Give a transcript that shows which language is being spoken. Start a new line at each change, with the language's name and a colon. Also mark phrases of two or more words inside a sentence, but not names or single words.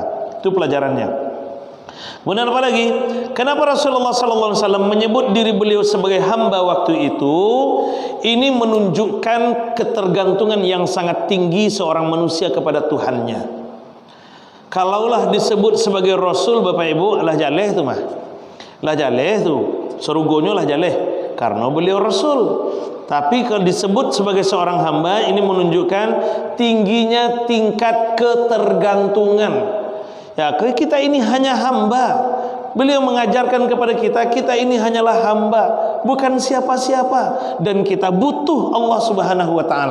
Indonesian: Itu pelajarannya. Kemudian apa lagi? Kenapa Rasulullah
Arabic: صلى الله عليه وسلم
Indonesian: menyebut diri beliau sebagai hamba waktu itu? Ini menunjukkan ketergantungan yang sangat tinggi seorang manusia kepada Tuhannya. Kalaulah disebut sebagai Rasul,
Minangkabau: Bapak Ibu, lah jaleh tu mah. Lah jaleh tu, serugonya lah jaleh karena beliau Rasul.
Indonesian: Tapi kalau disebut sebagai seorang hamba, ini menunjukkan tingginya tingkat ketergantungan. Ya, kita ini hanya hamba. Beliau mengajarkan kepada kita, kita ini hanyalah hamba, bukan siapa-siapa, dan kita butuh Allah
Arabic: سبحانه وتعالى.